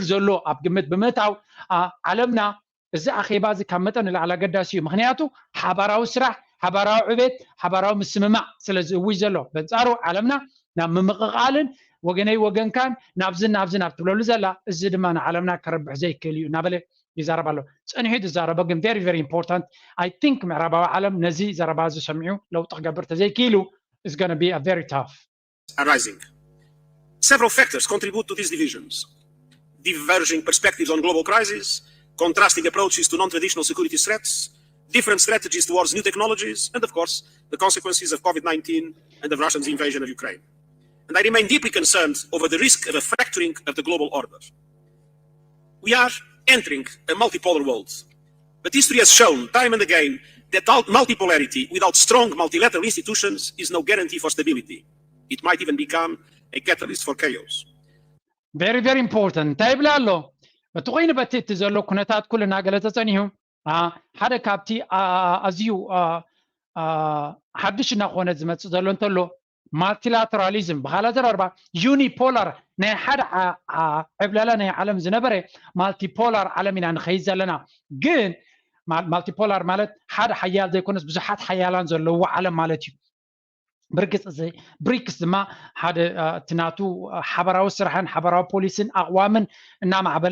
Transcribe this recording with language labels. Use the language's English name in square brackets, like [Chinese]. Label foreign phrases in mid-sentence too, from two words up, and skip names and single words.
[Tigrinya] ዘሎ ኣብ ግምት ብምእታው ዓለምና እዚ ኣኼባ እዚ ካብ መጠን ንላዕሊ ኣገዳሲ እዩ ምክንያቱ ሓባራዊ ስራሕ ሓባራዊ ዕቤት ሓባራዊ ምስምማዕ ስለ ዝእውጅ ዘሎ በንጻሩ ዓለምና ናብ ምምቕቓልን ወገነይ ወገንካን ናብዝን ናብ ትብለሉ ዘላ እዚ ድማ ንዓለምና ከረብሕ ዘይክእል እዩ እናበለ ይዛረብ ኣሎ ፀኒሑ ዝዛረበ ግን [English] very very important I think [Tigrinya] ምዕራባዊ ዓለም ነዚ ዘረባ እዚ ሰሚዑ ለውጢ ክገብር ተዘይክኢሉ [English] is going to be a very tough arising. Several factors contribute to these divisions. Diverging perspectives on global crises, contrasting approaches to non-traditional security threats, different strategies towards new technologies, and of course, the consequences of COVID-19 and of Russia's invasion of Ukraine. And I remain deeply concerned over the risk of a fracturing of the global order. We are entering a multipolar world, but history has shown time and again that multipolarity without strong multilateral institutions is no guarantee for stability. It might even become a catalyst for chaos. Very, very important. [Tigrinya] ታይብላ ኣሎ እቲ ኮይኑ በቲ እቲ ዘሎ ኩነታት ኩልና ገለ ተፀኒሑ ሓደ ካብቲ ኣዝዩ ሓድሽ እናኾነ ዝመፅእ ዘሎ እንተሎ ማልቲላተራሊዝም ብካልእ ኣዘራርባ ዩኒፖላር ናይ ሓደ ዕብለላ ናይ ዓለም ዝነበረ ማልቲፖላር ዓለም ኢና ንኸይድ ዘለና ግን ማልቲፖላር ማለት ሓደ ሓያል ዘይኮነስ ብዙሓት ሓያላን ዘለዎ ዓለም ማለት እዩ ብርግጽ እዚ ብሪክስ ድማ ሓደ ትናቱ ሓበራዊ ስራሕን ሓበራዊ ፖሊስን ኣቕዋምን እናማዕበለ